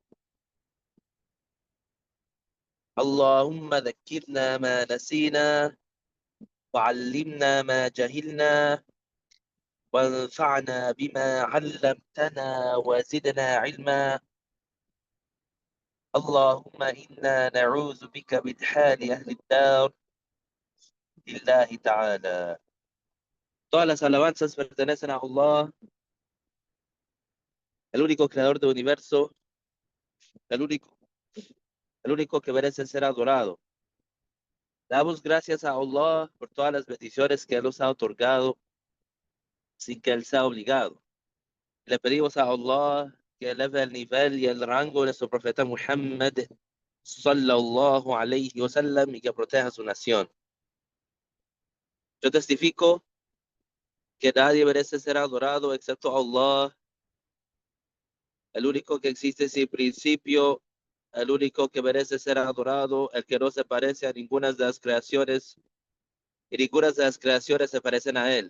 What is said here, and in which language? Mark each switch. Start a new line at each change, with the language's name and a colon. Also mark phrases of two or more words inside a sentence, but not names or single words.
Arabic: اللهم ذكرنا ما نسينا، وعلمنا ما جهلنا، وانفعنا بما علمتنا وزدنا علما. اللهم إنا نعوذ بك من حال أهل النار لله تعالى.
Spanish: Todas las alabanzas pertenecen a Allah, el único creador del universo, el único, el único que merece ser adorado. Damos gracias a Allah por todas las bendiciones que Él nos ha otorgado sin que Él sea obligado. Le pedimos a Allah que eleve el nivel y el rango de nuestro profeta Muhammad
Arabic: صلى الله عليه وسلم
Spanish: y que proteja su nación. Yo testifico que nadie merece ser adorado excepto Allah, el único que existe sin principio, el único que merece ser adorado, el que no se parece a ninguna de las creaciones y ninguna de las creaciones se parecen a Él.